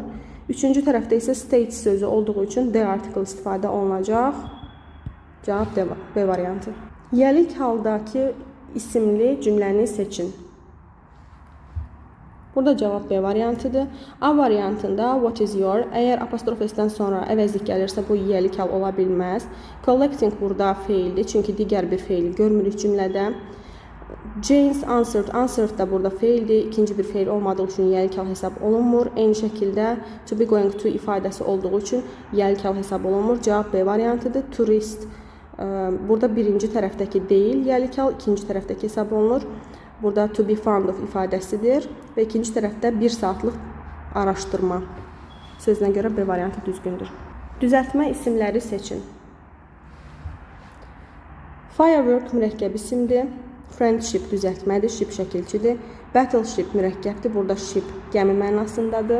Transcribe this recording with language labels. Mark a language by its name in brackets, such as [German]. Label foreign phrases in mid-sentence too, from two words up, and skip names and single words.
[Azerbaijani] Üçüncü tərəfdə isə States sözü olduğu üçün D artikel istifadə olunacaq. Cavab B variantı. Yəlik haldakı isimli cümləni seçin. Burada cavab B variantıdır. A variantında [English] what is your? [Azerbaijani] Əgər apostrof S-dən sonra əvəzlik gəlirsə bu yəlik hal ola bilməz. Collecting burada feildir, çünki digər bir feili görmürük cümlədə. [English] James answered [Azerbaijani] da burada feildir. İkinci bir feil olmadığı üçün yəlik hal hesab olunmur. Eyni şəkildə [English] to be going to [Azerbaijani] ifadəsi olduğu üçün yəlik hal hesab olunmur. Cavab B variantıdır. Tourist burada birinci tərəfdəki deyil, yəlik hal ikinci tərəfdəki hesab olunur. Burada [English] to be fond of [Azerbaijani] ifadəsidir və ikinci tərəfdə 1 saatlıq araşdırma sözünə görə B variantı düzgündür. Düzəltmə isimləri seçin. Firework mürəkkəb isimdir. Friendship düzəltmədir, ship şəkilçidir. Battleship mürəkkəbdir, burada ship gəmi mənasındadır.